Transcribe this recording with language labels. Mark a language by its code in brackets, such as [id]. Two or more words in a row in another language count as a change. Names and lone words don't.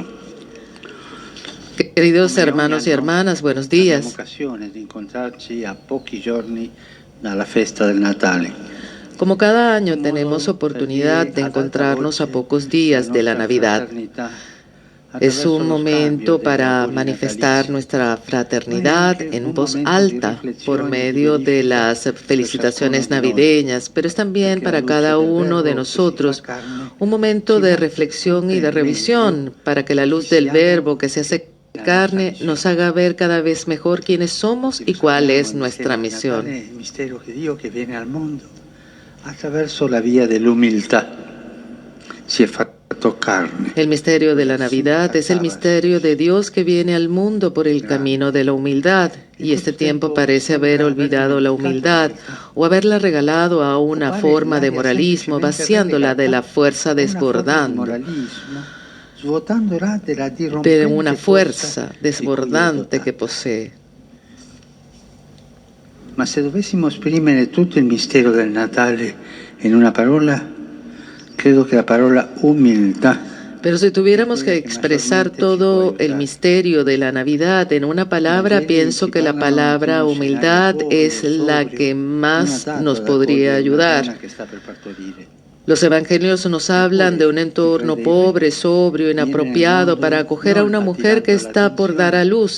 [es] Queridos hermanos y hermanas, buenos días. [it] Occasione di incontrarci a pochi giorni dalla festa del Natale. [es] Como cada año tenemos oportunidad de encontrarnos a pocos días de la Navidad. Es un momento para manifestar nuestra fraternidad en voz alta por medio de las felicitaciones navideñas, pero es también para cada uno de nosotros un momento de reflexión y de revisión para que la luz del Verbo que se hace carne nos haga ver cada vez mejor quiénes somos y cuál es nuestra misión. El misterio de Dios que viene al mundo [it] attraverso la vía dell'umiltà si è fatto carne. [es] El misterio de la Navidad es el misterio de Dios que viene al mundo por el camino de la humildad, y este tiempo parece haber olvidado la humildad o haberla regalado a una forma de moralismo, vaciándola de la fuerza desbordando, de una fuerza desbordante que posee. [it] Ma se dovessimo esprimere tutto il mistero del Natale in una parola, credo che la parola umiltà. [es] Pero si tuviéramos que expresar todo el misterio de la Navidad en una palabra, pienso que la palabra humildad es la que más nos podría ayudar. Los evangelios nos hablan de un entorno pobre, sobrio, inapropiado para acoger a una mujer que está por dar a luz.